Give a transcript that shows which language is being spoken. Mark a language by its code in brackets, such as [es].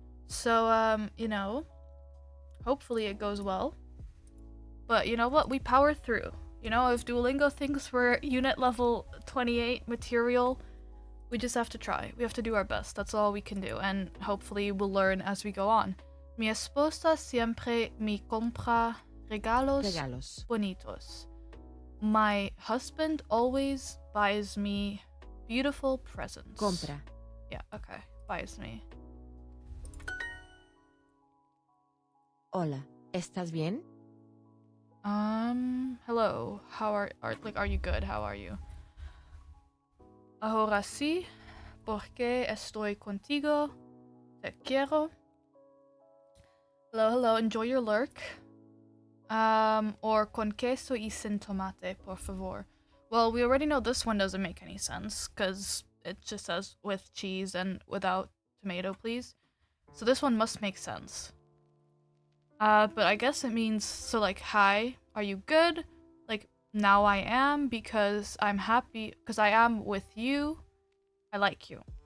[en] So you know, hopefully it goes well. But you know what? We power through. You know, if Duolingo thinks we're unit level 28 material, we just have to try. We have to do our best. That's all we can do, and hopefully we'll learn as we go on. [es] Mi esposa siempre me compra regalos bonitos. [en] My husband always buys me beautiful presents. [es] Compra. [en] Yeah, okay. Buys me. [es] Hola, ¿estás bien? [en] Hello. How are you good? How are you? [es] Ahora sí, porque estoy contigo. Te quiero. [en] Hello, hello. Enjoy your lurk. [es] Or con queso y sin tomate, por favor. [en] Well, we already know this one doesn't make any sense, because it just says with cheese and without tomato, please. So this one must make sense. But I guess it means, so like, hi, are you good? Like, now I am, because I'm happy, because I am with you. I like you.